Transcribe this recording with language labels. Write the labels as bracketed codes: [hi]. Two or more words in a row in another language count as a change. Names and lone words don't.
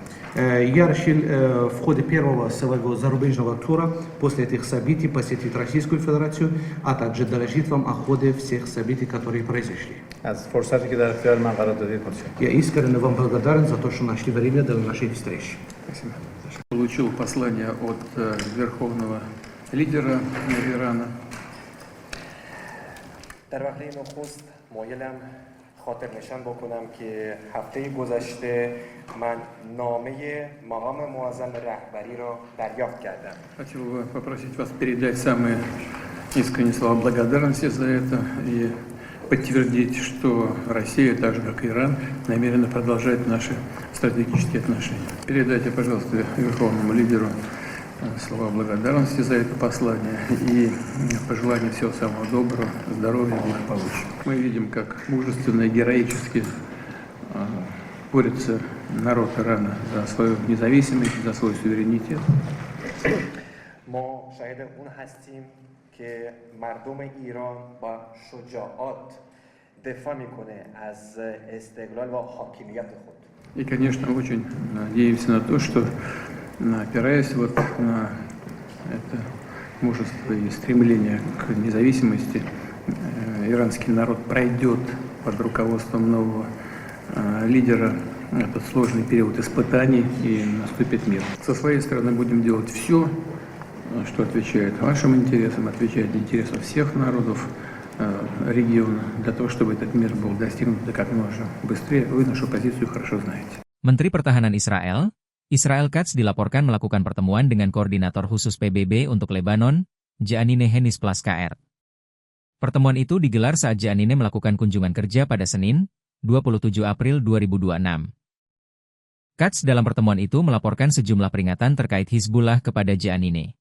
[ru] Я решил в ходе первого своего зарубежного тура после этих событий посетить Российскую Федерацию, а также доложить вам о ходе всех событий, которые произошли. [fa] از فرصتی که در اختیار من قرار دادید متشکرم. [ru] Я искренне вам благодарен за то, что нашли время для нашей встречи. Получил послание от верховного лидера Ирана. [fa] در وقت نخست مایلم خاطر نشان بکنم که هفته گذشته من نامه مقام معظم رهبری را دریافت کردم. [ru] Хочу попросить вас передать самые искренние слова благодарности за это и подтвердить, что Россия, так же как и Иран, намерена продолжать наши стратегические отношения. Передайте, пожалуйста, верховному лидеру слова благодарности за это послание и пожелание всего самого доброго, здоровья и благополучия. Мы видим, как мужественно и героически борется народ Ирана за свою независимость, за свой суверенитет. [fa] ما شاهد اون هستیم که مردم ایران با شجاعت دفاع میکنه از استقلال و حاکمیت خود. [ru] И, конечно, очень надеемся на то, что, опираясь вот на это мужество и стремление к независимости, иранский народ пройдет под руководством нового лидера этот сложный период испытаний и наступит мир. Со своей стороны будем делать все, что отвечает вашим интересам, отвечает интересам всех народов региона, для того, чтобы этот мир был достигнут как можно быстрее. Вы нашу позицию хорошо знаете. [id] Menteri Pertahanan Israel, Israel Katz dilaporkan melakukan pertemuan dengan Koordinator Khusus PBB untuk Lebanon, Jeanine Hennis Plaskaert. Pertemuan itu digelar saat Jeanine melakukan kunjungan kerja pada Senin, 27 April 2026. Katz dalam pertemuan itu melaporkan sejumlah peringatan terkait Hizbullah kepada Jeanine.